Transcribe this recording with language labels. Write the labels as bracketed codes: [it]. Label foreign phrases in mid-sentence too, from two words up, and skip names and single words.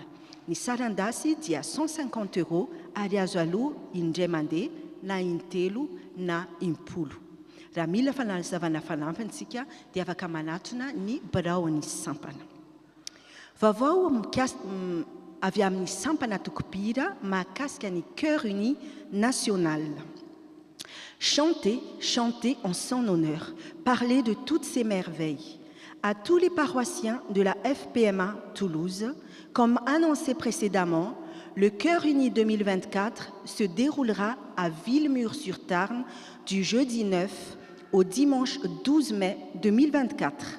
[mg] Ny sarandasy dia 150 € ary azo aloha indray mandeha na intelo na impolo. Raha mila fanazavana fanampintsika dia afaka manatona ny birao ny sampana. Vaovao avy amin'ny sampana tokopira mahakasika ny Cœur Uni National. [fr] Chantez, chantez en son honneur, parlez de toutes ces merveilles. À tous les paroissiens de la FPMA Toulouse, comme annoncé précédemment, le Cœur Uni 2024 se déroulera à Villemur-sur-Tarn du jeudi 9 au dimanche 12 mai 2024.